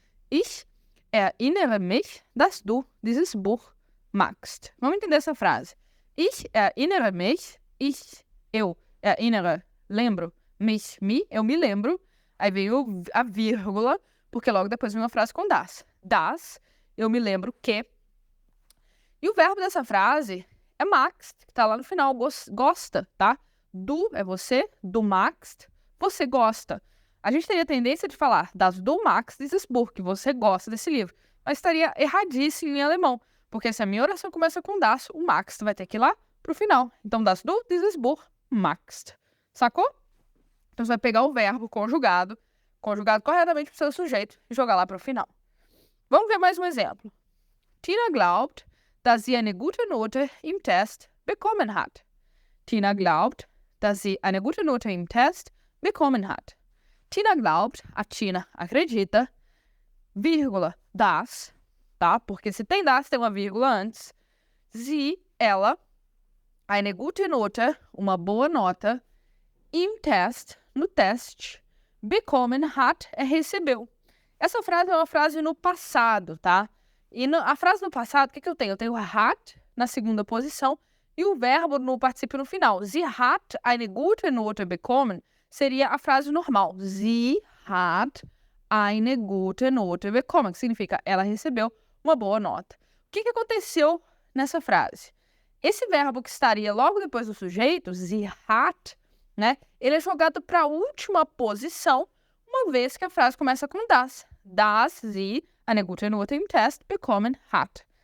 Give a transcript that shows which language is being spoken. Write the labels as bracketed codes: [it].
[de] Ich erinnere mich, dass du dieses Buch magst. [pt] Vamos entender essa frase. [de] Ich erinnere mich, [pt] eu erinnere, lembro, mich, eu me lembro. Aí veio a vírgula, porque logo depois vem uma frase com das. Das, eu me lembro que. E o verbo dessa frase é magst, que tá lá no final, gosta, tá? Du é você, [de] du magst, [pt] você gosta. A gente teria tendência de falar [de] das du magst dieses Buch, [pt] que você gosta desse livro. Mas estaria erradíssimo em alemão, porque se a minha oração começa com das, o magst vai ter que ir lá pro final. Então, [de] das du dieses Buch magst. [pt] Sacou? Então, você vai pegar o verbo conjugado corretamente pro seu sujeito e jogar lá pro final. Vamos ver mais um exemplo. [de] Tina glaubt, dass sie eine gute Note im Test bekommen hat. Tina glaubt, dass sie eine gute Note im Test bekommen hat. Tina glaubt, [pt] a Tina acredita, vírgula, das, tá? Porque se tem das, tem uma vírgula antes. Sie, ela, [de] eine gute Note, [pt] uma boa nota, [de] im Test, [pt] no teste, [de] bekommen hat, [pt] recebeu. Essa frase é uma frase no passado, tá? E a frase no passado, o que eu tenho? Eu tenho hat na segunda posição e o verbo no particípio no final. [de] Sie hat eine gute Note bekommen [pt] seria a frase normal. [de] Sie hat eine gute Note bekommen, [pt] que significa ela recebeu uma boa nota. O que aconteceu nessa frase? Esse verbo que estaria logo depois do sujeito, [de] sie hat, [pt] né? Ele é jogado para a última posição, uma vez que a frase começa com das. [de] Das sie eine gute Note im Test bekommen hat.